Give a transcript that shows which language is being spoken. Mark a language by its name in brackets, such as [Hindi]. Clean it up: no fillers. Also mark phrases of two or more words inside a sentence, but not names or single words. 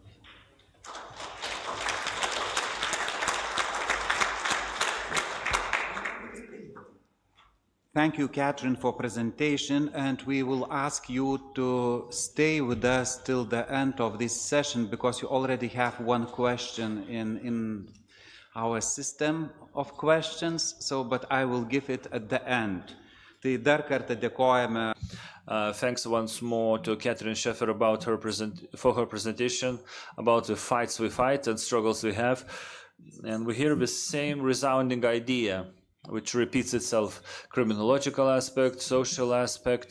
[English] Thank you, Catherine, for presentation, and we will ask you to stay with us till the end of this session, because you already have one question in our system of questions, but I will give it at the end. [Lithuanian] Tai dar kartą dėkojame. [English] Thanks once more to Catherine Scheffer about for her presentation about the fights we fight and struggles we have. And we hear the same resounding idea, which repeats itself: criminological aspect, social aspect.